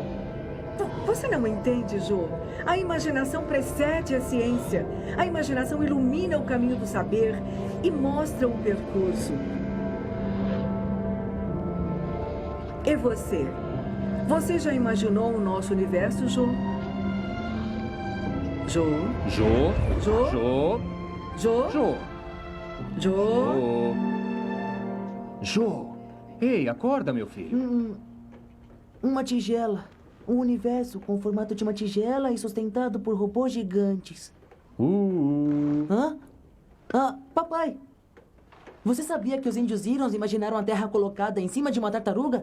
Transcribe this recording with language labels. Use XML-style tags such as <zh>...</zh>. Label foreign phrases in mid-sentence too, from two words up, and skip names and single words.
<pt>Você não entende, Jo? A imaginação precede a ciência. A imaginação ilumina o caminho do saber e mostra um percurso. E você? Você já imaginou o nosso universo, Jo? Jo? Jô. Jo? Jô. Jo? Jô. Jo? Jô. Ei, acorda, meu filho. Uma tigela. Um universo com o formato de uma tigela e sustentado por robôs gigantes. Hã? Papai! Você sabia que os índios Irons imaginaram a Terra colocada em cima de uma tartaruga?</pt>